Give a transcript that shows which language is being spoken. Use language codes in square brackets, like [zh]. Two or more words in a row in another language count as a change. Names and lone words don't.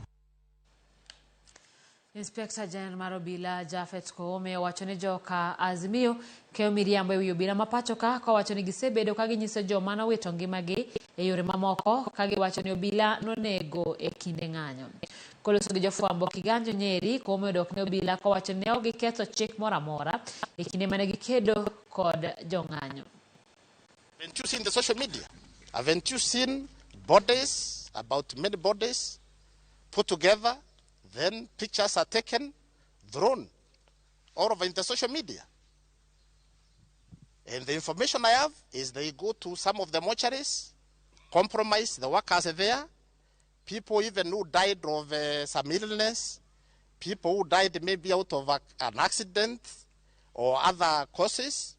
[luo] Inspector General Obila Japheth Koome owachoni joka Azimio keyo miriambo ewi obila mapachoka ka wachoni gisebedo ka ginyiso joma nowito ngimagi e yore mamoko ka giwachoni obila nonego e kinde ng'anyo. Koloso gi jofwambo Kiganjo Nyeri, Koome odok ne obila ka wachoni ne ok giketho chik moro amora e kinde mane gikedo kod jong'anyo. [en] Haven't you seen the social media? Haven't you seen bodies, about many bodies put together? Then pictures are taken, thrown all over in the social media. And the information I have is they go to some of the mortuaries, compromise the workers there, people even who died of some illness, people who died maybe out of an accident or other causes.